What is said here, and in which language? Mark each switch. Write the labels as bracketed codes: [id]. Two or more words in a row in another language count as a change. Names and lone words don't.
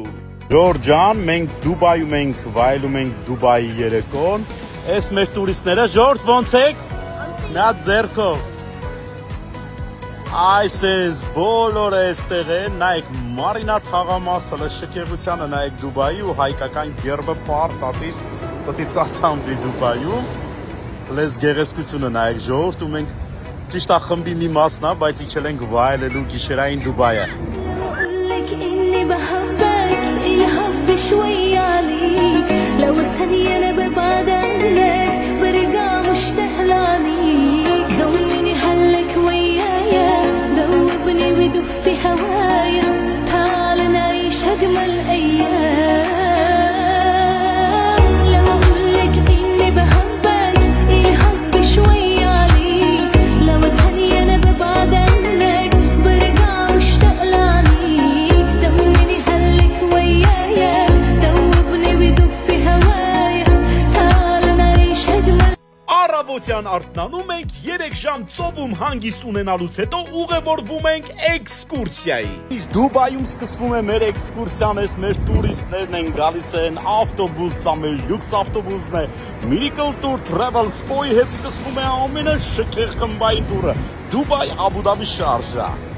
[hy] Ժորժան, մենք Դուբայում ենք, վայելում ենք Դուբայի երեկոն, այս մեր տուրիստները, Ժորժ ոնց եք, մի հատ ձեռքով, այսենց բոլորը էստեղ են, նայեք մարինա թաղամասը, շքեղությանը նայեք Դուբայի ու հայկական գերբը պարտատիր պտի ծացամբի Դուբայում, լեզ գեղեցկությունը նայեք ժողովուրդ ու մենք ճիշտ է խմբի մի մասն է, բայց իջել ենք վայելելու գիշերային Դուբայը։ [ar] شوي عليك لو ثانية أنا ببعد عنك برجع مشتاق لعنيك ضمني حلك ويايا دوبني بدوب في هوايا تعال نعيش أجمل أيام لو أقولك إني بحبك الحب شوي عليك لو ثانية أنا ببعد عنك برجع مشتاق لعنيك ضمني حلك ويايا [hy] Առավոտյան արթնանում ենք 3 ժամ ծովում հանգիստ ունենալուց հետո ուղևորվում ենք էքսկուրսիայի։ Իսկ Դուբայում սկսվում է մեր էքսկուրսիան, այս մեր տուրիստներն են գալիս են ավտոբուս, սա մեր լյուքս ավտոբուսն է, Miracle Tour Travel Սպոյի հետ սկսվում է ամենաշքեղ խմբային տուրը, Դուբայ Աբու Դաբի շարժա։